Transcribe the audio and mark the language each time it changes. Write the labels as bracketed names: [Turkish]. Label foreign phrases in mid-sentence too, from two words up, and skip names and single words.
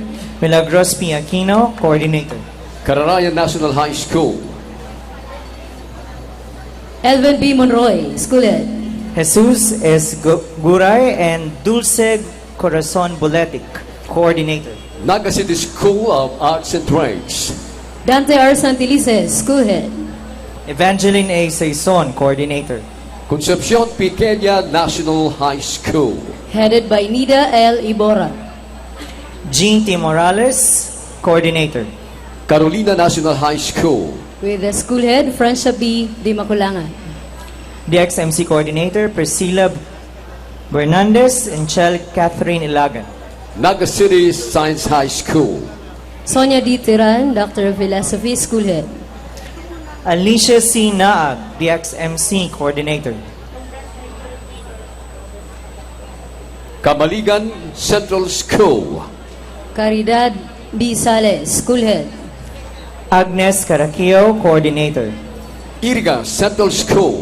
[English] Milagros P. Aquino, coordinator. Cararayan National High School. Elvin B. Monroy, School Head. Jesus S. Guray and Dulce Corazon Buletic, coordinator. Naga City School of Arts and Trades. Dante R. Santilices, School Head. Evangeline A. Saison, coordinator. Concepcion Piqueña National High School. Headed by Nida L. Ibora. Jean T. Morales, coordinator. Carolina National High School. With the School Head, Francia B. Di Maculangan. DXMC coordinator Priscilla Bernandez and Chel Catherine Ilagan. Naga City Science High School. Sonia D. Tiran, Doctor of Philosophy, School Head. Alicia C. Naag, DXMC coordinator. Kamaligan Central School. Caridad B. Sales, School Head. Agnes Caraquio, coordinator. Iriga Central School.